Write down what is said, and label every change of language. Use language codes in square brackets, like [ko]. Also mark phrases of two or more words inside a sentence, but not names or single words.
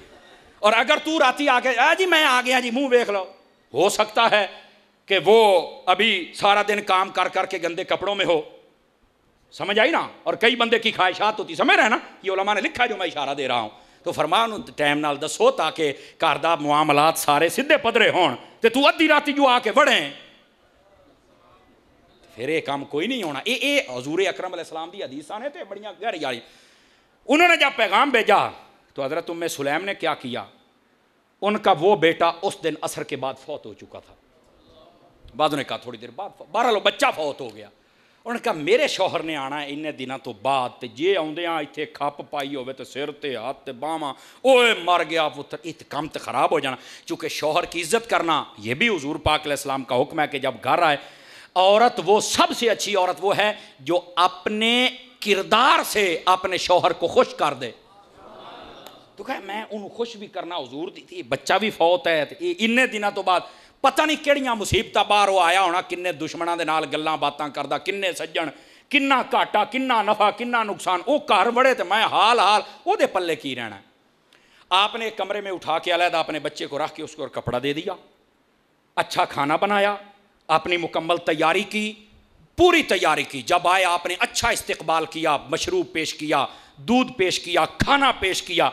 [ur] اور اگر تو راتی آ کے جی میں آ گیا جی، منہ دیکھ لو، ہو سکتا ہے کہ وہ ابھی سارا دن کام کر کر کے گندے کپڑوں میں ہو، سمجھ آئی نا، اور کئی بندے کی خواہشات ہوتی، سمجھ رہے نا، یہ علماء نے لکھا ہے جو میں اشارہ دے رہا ہوں۔ [pa] تو فرمایا ٹائم نال دسو تاکہ گھر دا معاملات سارے سدھے پدرے ہون، تے تو ادھی راتی جو آ کے وڑیں، [ur] پھر یہ کام کوئی نہیں ہونا۔ [pa] اے حضور اکرم [ar] علیہ السلام [pa] دی حدیثاں نے تے بڑیاں گہری والی۔ [ur] انہوں نے جب پیغام بھیجا تو حضرت ام سلیم نے کیا کیا، ان کا وہ بیٹا اس دن عصر کے بعد فوت ہو چکا تھا، بعد نے کہا تھوڑی دیر بعد، بہرحال بچہ فوت ہو گیا۔ انہوں نے کہا میرے شوہر نے آنا ہے انہیں دنوں تو بعد، [pa] تے جے آؤندیاں اتنے کھپ پائی ہوئے تے سر تے ہاتھ تے باواں، اوئے مر گیا پتر، ات کم تے خراب ہو جانا۔ [ur] چونکہ شوہر کی عزت کرنا یہ بھی حضور پاک [ar] علیہ السلام [ur] کا حکم ہے کہ جب گھر آئے، عورت وہ سب سے اچھی عورت وہ ہے جو اپنے کردار سے اپنے شوہر کو خوش کر دے۔ [pa] تو کہا میں انہوں خوش بھی کرنا حضور دی تھی، بچہ بھی فوت ہے، انہیں دنوں تو بعد پتہ نہیں کیڑیاں مصیبتاں باہر وہ آیا ہونا، کنے دشمناں دے نال گلاں باتاں کردا، کنے سجن، کنا گھاٹا، کنا نفع، کنا نقصان، او گھر بڑے تے میں حال او دے پلے کی رہنا ہے۔ [ur] آپ نے ایک کمرے میں اٹھا کے علیحدہ اپنے بچے کو رکھ کے اس کو اور کپڑا دے دیا، اچھا کھانا بنایا، اپنی مکمل تیاری کی، پوری تیاری کی۔ جب آئے آپ نے اچھا استقبال کیا، مشروب پیش کیا، دودھ پیش کیا، کھانا پیش کیا۔